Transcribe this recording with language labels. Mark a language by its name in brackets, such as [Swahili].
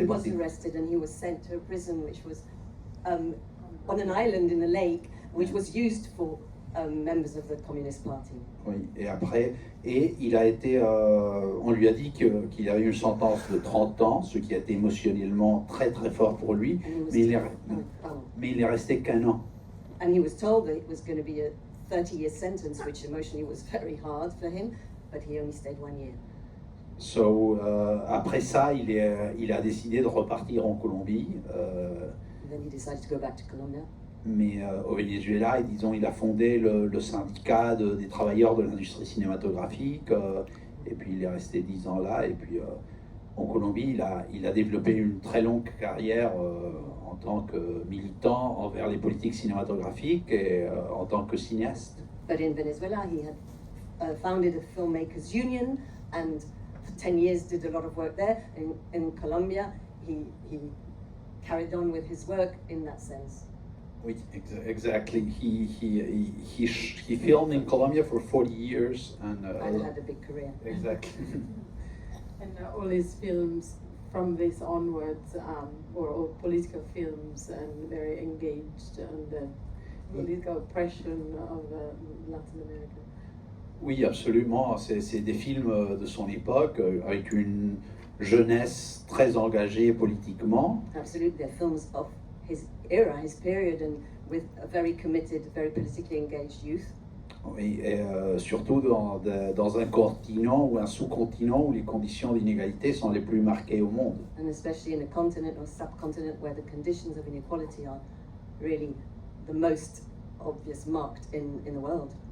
[English] So he was arrested and he was sent to a prison which was on an island in a lake, which was used for members of the Communist Party. [French] Oui, et il a été, on lui a dit qu'il avait une sentence de 30 ans, ce qui a été émotionnellement très très fort pour lui, mais il n'est resté qu'1 an. [English] And he was told that it was going to be a 30-year sentence, which emotionally was very hard for him, but he only stayed 1 year. [French] So, après ça, il a décidé de repartir en Colombie. [English] And then he decided to go back to Colombia. [French] Mais au Venezuela, disons, il a fondé le syndicat des travailleurs de l'industrie cinématographique, et puis il est resté 10 ans là, et puis en Colombie, il a développé une très longue carrière en tant que militant envers les politiques cinématographiques et en tant que cinéaste. [English] But in Venezuela, he had founded a filmmakers union, and for 10 years did a lot of work there. In Colombia, he carried on with his work in that sense. [French] Oui, exactly. [English] He filmed in Colombia for 40 years and had a big career. Exactly. And all his films from this onwards were all political films and very engaged on the political oppression of Latin America. [French] Oui, absolument. C'est des films de son époque avec une jeunesse très engagée politiquement. [English] Absolutely, they're films of his era, his period, and with a very committed, very politically engaged youth. [French] Oui, et surtout dans un continent ou un sous-continent où les conditions d'inégalité sont les plus marquées au monde. [English] And especially in a continent or subcontinent where the conditions of inequality are really the most obvious marked in the world.